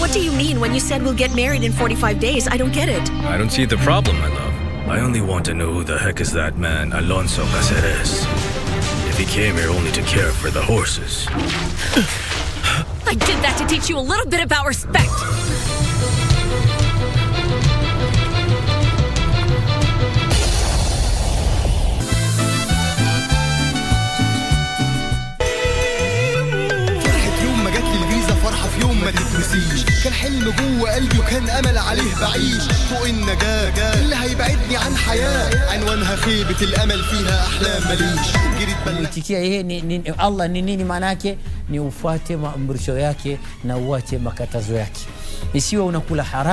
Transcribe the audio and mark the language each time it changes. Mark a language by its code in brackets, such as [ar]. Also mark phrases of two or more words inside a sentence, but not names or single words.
[en] What do you mean when you said we'll get married in 45 days? I don't get it. I don't see the problem, my love. I only want to know who the heck is that man, Alonso Caceres. If he came here only to care for the horses. I did that to teach you a little bit about respect. [ar] ما تتنسيش كان حلم جوه قلبي وكان امل عليه بعيش فوق النجاة اللي هيبعدني عن حياة عنوانها خيبة الامل فيها احلام ماليش جريت [sw] Nitikia yeye Allah ni nini maana yake ni ufuate maamrisho yake na uache makatazo yake isiwe unakula haramu